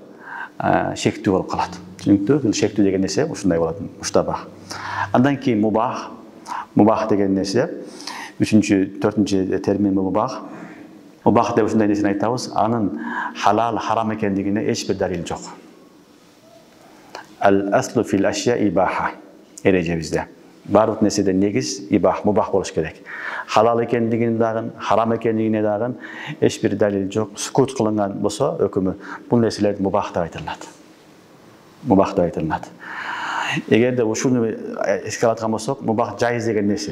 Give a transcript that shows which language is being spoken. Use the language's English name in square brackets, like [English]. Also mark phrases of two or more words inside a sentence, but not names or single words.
[Kyrgyz] Шектүү болуп калат. Түшүнүктүү? Бул шектүү деген нерсе ушундай болот, муштабах. Андан кийин мубах. Мубах деген нерсе, үчүнчү, төртүнчү термин мубах. Мубах деп ушундай нерсени айтабыз, анын халал, харам экендигине эч бир далил жок. [Arabic] الأصل في الأشياء الإباحة. [Kyrgyz] Эрежебизде. Барлык нерседе негиз ибах, мубах болуш керек. Халал экендигине дагы, харам экендигине дагы эч бир далил жок. Сукут кылынган болсо өкүмү бул нерселер мубах деп айтылат. Мубах деп айтылат. Эгерде ушуну эске алаткан болсок, мубах жайыз деген нерсе.